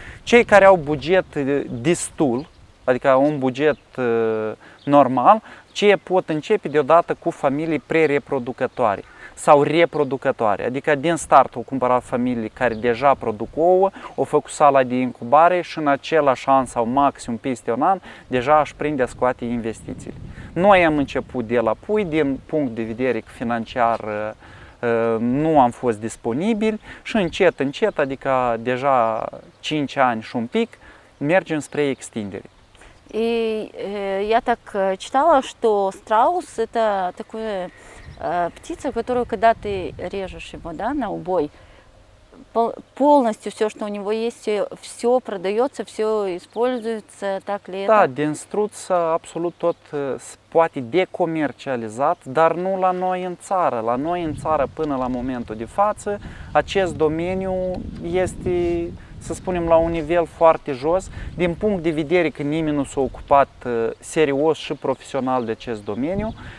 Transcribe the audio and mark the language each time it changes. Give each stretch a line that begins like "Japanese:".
Romanian: Cei care au buget destul, adică un buget normal, ce pot începe deodată cu familii pre-reproducătoare sau reproducătoare, adică din start au cumpărat familii care deja produc ouă, au făcut sala de incubare și în același an sau maxim peste un an deja își prinde a scoate investițiile. Noi am început de la pui, din punct de vedere financiar nu am fost disponibili și încet, încet, adică deja 5 ani și un pic, mergem spre extindere.
Russian: И я так читала, что страус это такое птица, которую, когда ты режешь его, да, на убой, полностью все, что у него есть, все продается, все используется, так ли это?
Romanian: Da, din struț absolut tot poate decomercializat, dar nu la noi în țară. La noi în țară până la momentul de față, acest domeniu este, să spunem, la un nivel foarte jos, din punct de vedere că nimeni nu s-a ocupat serios și profesional de acest domeniu.